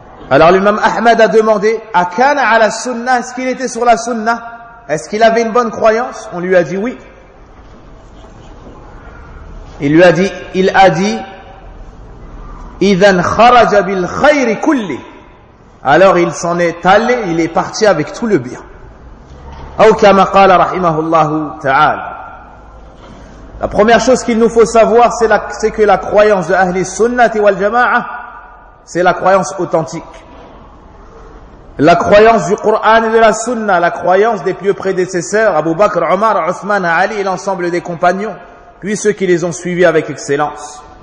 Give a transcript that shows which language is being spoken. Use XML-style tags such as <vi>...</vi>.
<fr>Alors l'imam Ahmad a demandé,</fr> <ar>Akana ala sunnah,</ar> <fr>est-ce qu'il était sur la sunnah? Est-ce qu'il avait une bonne croyance? On lui a dit oui. Il a dit,</fr> <ar>Idan kharaja bil khayr kulli.</ar> <fr>Alors il s'en est allé, il est parti avec tout le bien. Ou comme</fr> <ar>قال رحمه الله تعالى.</ar> <fr>La première chose qu'il nous faut savoir, c'est que la croyance de Ahli Sunnah wal Jama'a, c'est la croyance authentique. La croyance du Coran et de la Sunna, la croyance des pieux prédécesseurs, Abu Bakr, Omar, Uthman, Ali et l'ensemble des compagnons, puis ceux qui les ont suivis avec excellence.</fr>